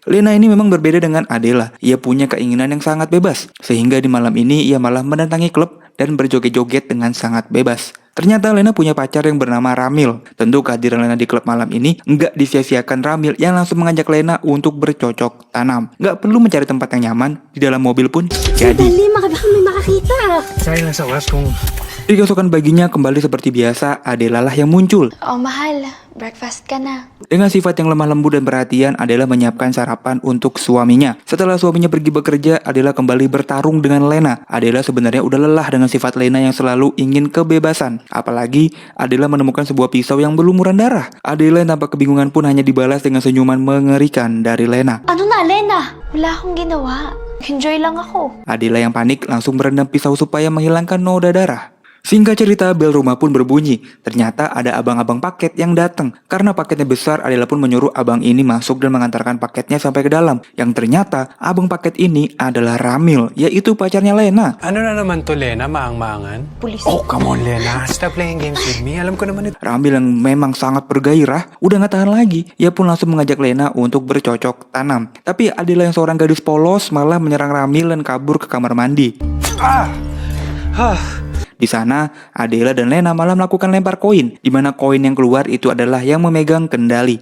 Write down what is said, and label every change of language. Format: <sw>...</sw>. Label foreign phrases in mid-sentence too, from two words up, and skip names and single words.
<id>Lena ini memang berbeda dengan Adela. Ia punya keinginan yang sangat bebas, sehingga di malam ini ia malah mendatangi klub dan berjoget-joget dengan sangat bebas. Ternyata Lena punya pacar yang bernama Ramil. Tentu kehadiran Lena di klub malam ini nggak disia-siakan Ramil yang langsung mengajak Lena untuk bercocok tanam. Nggak perlu mencari tempat yang nyaman, di dalam mobil pun jadi.</id> <tl>Dali, baka may makakita. Saya nasa kung...</tl> <id>Di keesokan paginya kembali seperti biasa, Adela lah yang muncul.</id> <tl>Oh, mahal. Breakfast ka na.</tl> <id>Dengan sifat yang lemah lembut dan perhatian, Adela menyiapkan sarapan untuk suaminya. Setelah suaminya pergi bekerja, Adela kembali bertarung dengan Lena. Adela sebenarnya udah lelah dengan sifat Lena yang selalu ingin kebebasan. Apalagi, Adela menemukan sebuah pisau yang berlumuran darah. Adela yang tampak kebingungan pun hanya dibalas dengan senyuman mengerikan dari Lena.</id> <tl>Ano na, Lena? Wala akong ginawa. Enjoy lang ako.</tl> <id>Adela yang panik langsung merendam pisau supaya menghilangkan noda darah. Singkat cerita, bel rumah pun berbunyi. Ternyata ada abang-abang paket yang datang. Karena paketnya besar, Adela pun menyuruh abang ini masuk dan mengantarkan paketnya sampai ke dalam. Yang ternyata, abang paket ini adalah Ramil, yaitu pacarnya Lena.</id> <tl>Ano na naman to, Lena? Maang-maangan? Pulis.</tl> <en>Oh, come on, Lena. Stop playing games with me.</en> <tl>Alam ko naman ito.</tl> <id>Ramil yang memang sangat bergairah, udah gak tahan lagi. Ia pun langsung mengajak Lena untuk bercocok tanam. Tapi Adela yang seorang gadis polos malah menyerang Ramil dan kabur ke kamar mandi. Di sana, Adela dan Lena malah melakukan lempar koin, di mana koin yang keluar itu adalah yang memegang kendali.</id>